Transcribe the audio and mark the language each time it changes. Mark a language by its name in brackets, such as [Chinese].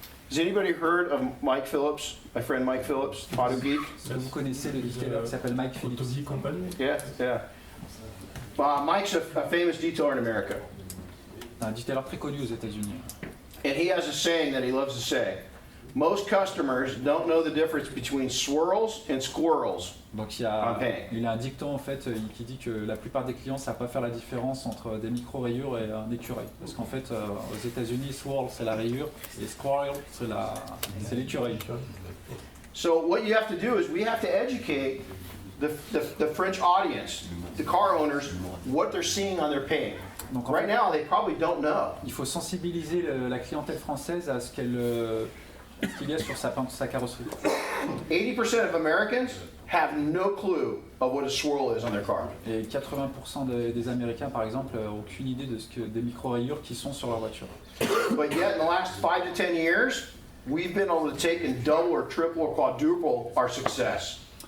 [English] Has anybody heard of Mike Phillips, my friend Mike Phillips, Auto Geek? [French] Est-ce que vous connaissez le detailer qui s'appelle Mike Phillips? [English] Yeah, yeah. Mike's a famous detailer in America, [French] Un detailer très connu aux États-Unis. [English] and he has a saying that he loves to say. most customers don't know the difference between swirls and squirrels. [French] Donc Ok. il y a un dicton en fait qui dit que la plupart des clients ne savent pas faire la différence entre des micro-rayures et un écureuil. Parce qu'en fait aux États-Unis, swirl c'est la rayure et squirrel c'est l'écureuil. [English] So what you have to do is we have to educate the French audience, the car owners, what they're seeing on their paint. [French] Donc en [English] Right [French] fait, [English] now, they probably don't know. [French] il faut sensibiliser la clientèle française à ce qu'il y a sur sa carrosserie. [English] 80% of Americans have no clue of what a swirl is on their car. [French] Et 80% des Américains, par exemple, n'ont aucune idée des micro-rayures qui sont sur leur voiture. [English] But yet, in the last 5 to 10 years, we've been able to take and double or triple or quadruple our success.